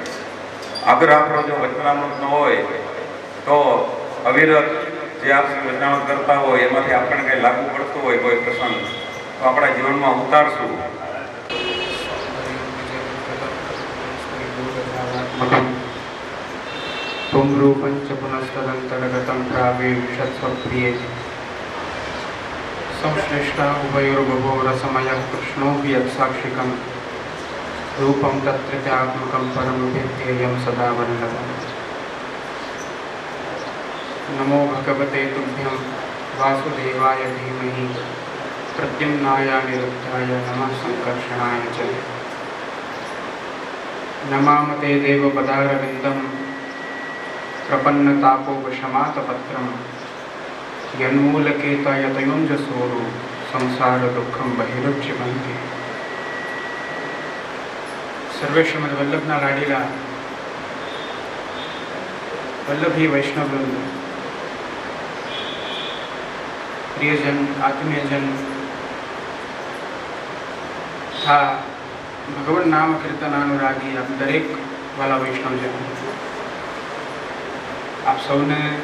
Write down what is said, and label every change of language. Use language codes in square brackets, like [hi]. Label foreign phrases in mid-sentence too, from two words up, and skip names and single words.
[gu] આગળ આપણો જો વચનામૃત ન હોય તો અવિરત જે આપણે વચનામૃત કરતા હોય એમાંથી આપણને કંઈ લાગુ પડતું હોય કોઈ પ્રસંગ, તો આપણા જીવનમાં ઉતારશું. [sa] पुंरूपं च पुनस्तदंतर्गतं प्रावेशस्वप्रिये संश्लिष्टा उभयोर्बभो रसमयः कृष्णो हि यत्साक्षिकं रूपं तत्त्रित्यात्मकं परं विद्येयं सदा वन्दतम्. नमो भगवते तुभ्यं वासुदेवाय धीमहि प्रद्युम्नाय अनिरुद्धाय नमः संकर्षणाय च. नमामते देवपदारविन्दं प्रपन्नतापोपशमातपत्रं यन्मूलकेतयतयुञ्जसूरो संसारदुःखं बहिरुच्यवन्ति. [gu] સર્વે શ્રીમદ વલ્લભના લાડીલા વલ્લભી વૈષ્ણવવૃંદ, પ્રિયજન, આત્મીયજન તથા ભગવાન નામ કીર્તનાનુરાગી આપ દરેક વાલા વૈષ્ણવજન, આપ સૌને